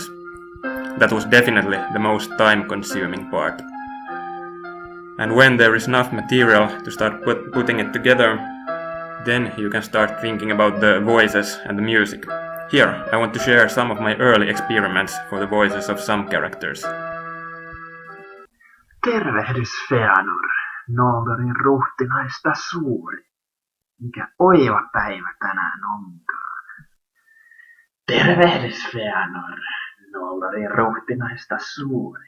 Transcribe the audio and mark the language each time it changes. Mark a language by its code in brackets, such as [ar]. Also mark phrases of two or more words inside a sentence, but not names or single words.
[en] That was definitely the most time-consuming part. And when there is enough material to start putting it together, then you can start thinking about the voices and the music. Here, I want to share some of my early experiments for the voices of some characters. [fi] Tervehdys Fëanor, Noldorin ruhtinaista suuri. Mikä oiva päivä tänään onkaan. Tervehdys Fëanor, Noldorin ruhtinaista suuri.